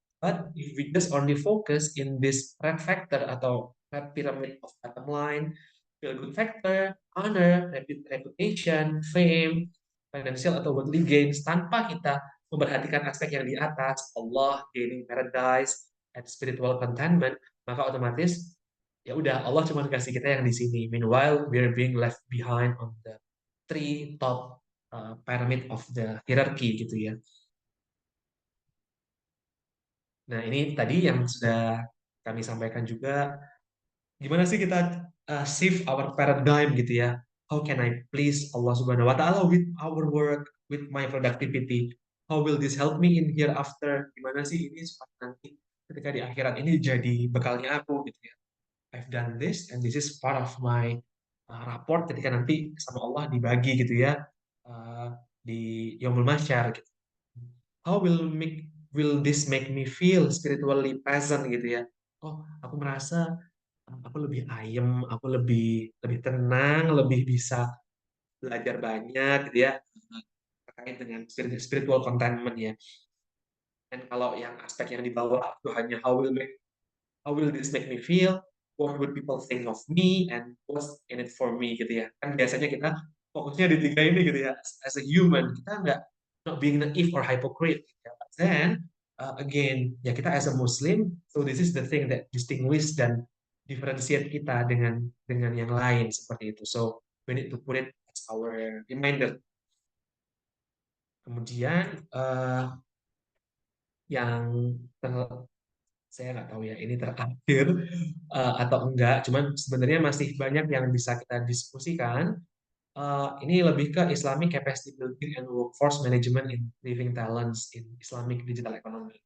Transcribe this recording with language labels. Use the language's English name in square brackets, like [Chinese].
[English] But if we just only focus in this red factor atau red pyramid of bottom line, feel good factor, honor, reputation, fame, financial atau worldly gains, [Indonesian] tanpa kita memperhatikan aspek yang di atas, [English] Allah, gaining paradise, and spiritual contentment, [Indonesian] maka otomatis ya udah Allah cuma kasih kita yang di sini. [English] Meanwhile, we're being left behind on the three top pyramid of the hierarchy [Indonesian] gitu ya. Nah, ini tadi yang sudah kami sampaikan juga. Gimana sih kita [English] shift our paradigm [Indonesian] gitu ya? [English] How can I please Allah Subhanahu wa taala with our work, with my productivity? How will this help me in hereafter? [Indonesian] Gimana sih ini supaya nanti ketika di akhirat ini jadi bekalnya aku gitu ya. [English] I've done this and this is part of my rapport [Indonesian] ketika nanti sama Allah dibagi gitu ya di Yaumul Mahsyar gitu. [English] How will this make me feel spiritually present [Indonesian] gitu ya? Oh, aku merasa aku lebih ayem, aku lebih lebih tenang, lebih bisa belajar banyak gitu ya terkait dengan spiritual contentment ya. Dan kalau yang aspek yang di bawah itu hanya [English] how will this make me feel? What would people think of me and what's in it for me [Indonesian] gitu ya. Kan biasanya kita fokusnya di tiga ini gitu ya. [English] As a human, [Indonesian] kita nggak [English] not being naive or hypocrite [Indonesian] gitu ya. [English] then again ya kita as a Muslim, so this is the thing that distinguish dan differentiate [Indonesian] kita dengan yang lain seperti itu. [English] So we need to put it as our reminder. [Indonesian] Kemudian yang saya nggak tahu ya ini terakhir atau enggak, cuman sebenarnya masih banyak yang bisa kita diskusikan. Ini lebih ke Islamic Capacity Building and Workforce Management in Living Talents in Islamic Digital Economy.